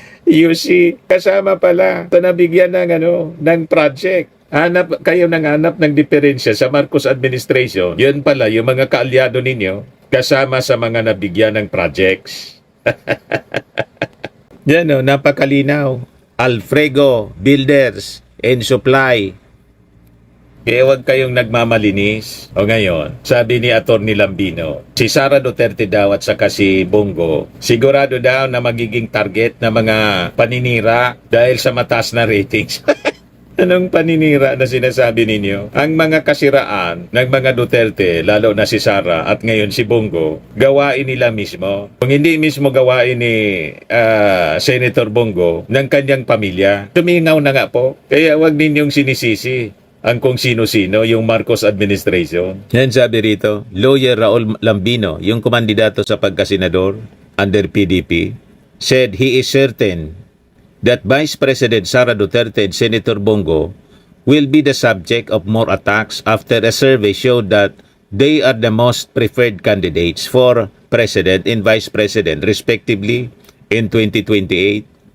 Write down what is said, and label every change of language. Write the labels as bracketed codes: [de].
[en] You see, [tl] kasama pala sa nabigyan ng project. Kayo hanap ng diferensya sa Marcos administration. Yun pala yung mga kaalyado ninyo kasama sa mga nabigyan ng projects. Yan o, napakalinaw. Alfrego Builders and Supply. Kaya huwag kayong nagmamalinis. O ngayon, sabi ni Atty. Lambino, si Sara Duterte daw at saka si Bongo, sigurado daw na magiging target ng mga paninira dahil sa mataas na ratings. Anong paninira na sinasabi ninyo? Ang mga kasiraan ng mga Duterte, lalo na si Sara at ngayon si Bongo, gawain nila mismo. Kung hindi mismo gawain ni Senator Bongo ng kanyang pamilya, tumingaw na nga po. Kaya wag ninyong sinisisi ang kung sino-sino, yung Marcos administration. Yan sabi rito, [en] Lawyer Raul Lambino, [tl] yung kumandidato sa pagkasenador [en] under PDP, said he is certain that Vice President Sara Duterte and Senator Bongo will be the subject of more attacks after a survey showed that they are the most preferred candidates for President and Vice President respectively in 2028.